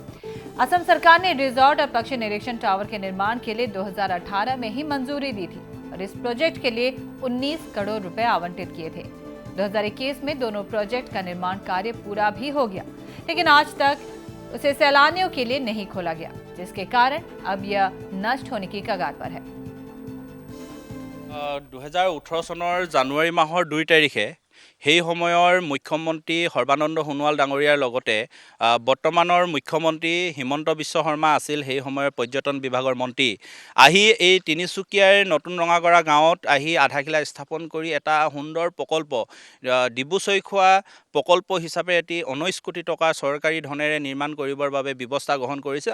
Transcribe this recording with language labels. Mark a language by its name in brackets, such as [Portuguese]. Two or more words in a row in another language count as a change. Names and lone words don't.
[Hindi] असम सरकार ने रिजॉर्ट और पक्षी निरीक्षण टावर के निर्माण के लिए 2018 में ही मंजूरी दी थी और इस प्रोजेक्ट के लिए 19 करोड़ रुपए आवंटित किए थे। 2021 में दोनों प्रोजेक्ट का निर्माण कार्य पूरा भी हो गया, लेकिन आज तक उसे सैलानियों के लिए नहीं खोला गया, जिसके कारण अब यह नष्ट होने की कगार पर है। [Assamese] 2018 চনৰ জানুৱাৰী মাহৰ 2 তাৰিখে সেই সময়ৰ মুখ্যমন্ত্ৰী সৰ্বানন্দ সোণোৱাল ডাঙৰীয়াৰ লগতে বৰ্তমানৰ মুখ্যমন্ত্ৰী হিমন্ত বিশ্ব শৰ্মা আছিল সেই সময়ৰ পৰ্যটন বিভাগৰ মন্ত্ৰী আহি এই তিনিচুকীয়াৰ নতুন ৰঙাগড়া গাঁৱত আহি আধাখিলা স্থাপন কৰি এটা সুন্দৰ প্ৰকল্প ডিব্ৰু চৈখোৱা প্ৰকল্প হিচাপে এটি 19 কোটি টকা চৰকাৰী ধনেৰে নিৰ্মাণ কৰিবৰ বাবে ব্যৱস্থা গ্ৰহণ কৰিছে।